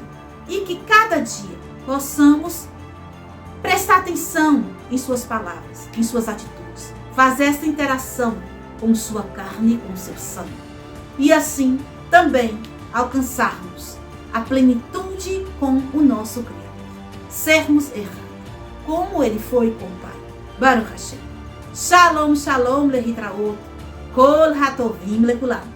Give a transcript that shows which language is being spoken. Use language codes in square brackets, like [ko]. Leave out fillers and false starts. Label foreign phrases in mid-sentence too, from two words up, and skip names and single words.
[pt] E que cada dia possamos prestar atenção em suas palavras, em suas atitudes. Fazer essa interação com sua carne e com seu sangue. E assim, também, alcançarmos a plenitude com o nosso Criador. Sermos errados, como ele foi com o Pai. [he] ברוך השם. שלום שלום להתראות. כל הטובים לכולם.